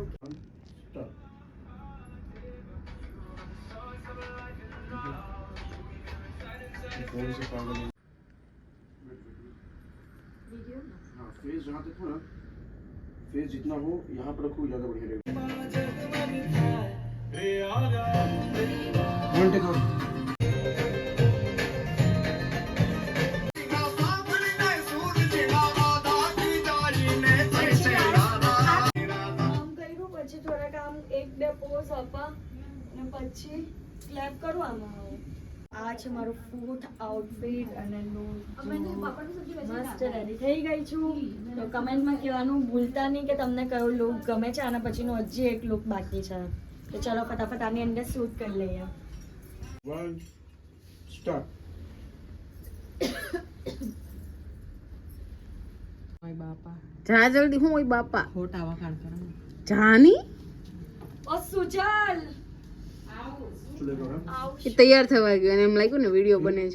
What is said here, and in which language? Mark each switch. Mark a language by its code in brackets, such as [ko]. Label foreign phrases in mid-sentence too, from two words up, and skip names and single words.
[hi] स्टार्ट. कौन से पागल है? वीडियो ना. हाँ, फेस जहाँ तक हो ना, फेस जितना हो यहाँ पर रखो, ज़्यादा बढ़िया रहेगा. [en] One take out. [gu] પછી થોડાક આમ એક બે પોઝ આપા અને પછી ક્લેપ કરું આમાં. આ છે મારું [en] foot outfit [gu] અને મસ્ત રેડી થઈ ગઈ છું. તો કમેન્ટમાં કહેવાનું ભૂલતા નહીં કે તમને કયો લુક ગમે છે. આના પછીનું હજી એક લુક બાકી છે. તો ચલો ફટાફટ આની અંદર શૂટ કરી લઈએ. [en] One, start. [gu] જા જલ્દી. હું હોય બાપા ખોટા વખાણ કરો જાની ઓ સુજલ. એ તૈયાર થવા ગયો અને એમ લાગ્યું ને વિડીયો બને છે.